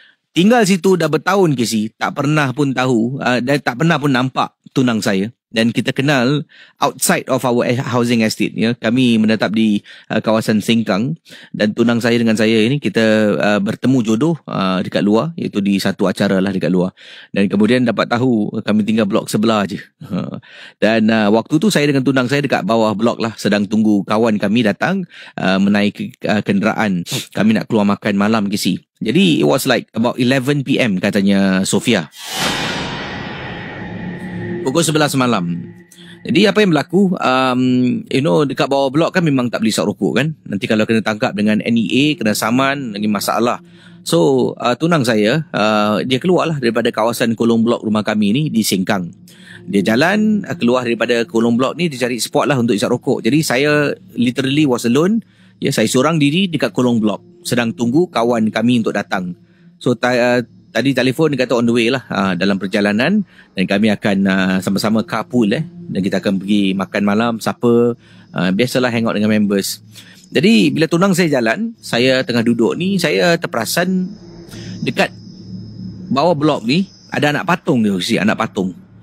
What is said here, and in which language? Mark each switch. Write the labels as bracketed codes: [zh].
[ms] Tinggal situ dah bertahun KC, tak pernah pun tahu dan tak pernah pun nampak tunang saya. Dan kita kenal [en] outside of our housing estate. [ms] Kami menetap di kawasan Sengkang, dan tunang saya dengan saya ini kita bertemu jodoh dekat luar, iaitu di satu acara lah dekat luar. Dan kemudian dapat tahu kami tinggal blok sebelah je. Dan waktu tu saya dengan tunang saya dekat bawah blok lah, sedang tunggu kawan kami datang menaiki kenderaan. Kami nak keluar makan malam KC. [en] Jadi it was like about 11 PM katanya Sofia. [ms] Pukul 11 malam. Jadi apa yang berlaku, dekat bawah blok kan memang tak boleh isap rokok kan. Nanti kalau kena tangkap dengan NEA, kena saman, lagi masalah. So tunang saya, dia keluar lah daripada kawasan kolong blok rumah kami ni di Sengkang. Dia jalan keluar daripada kolong blok ni, dia cari spot lah untuk isap rokok. Jadi saya [en] literally was alone. [ms] Saya seorang diri dekat kolong blok, sedang tunggu kawan kami untuk datang. So tadi telefon dia kata [en] on the way [ms] lah, dalam perjalanan, dan kami akan sama-sama carpool dan kita akan pergi makan malam, supper, biasalah hangout dengan members. Jadi bila tunang saya jalan, saya tengah duduk ni, saya terperasan dekat bawah blok ni ada anak patung dia, anak patung.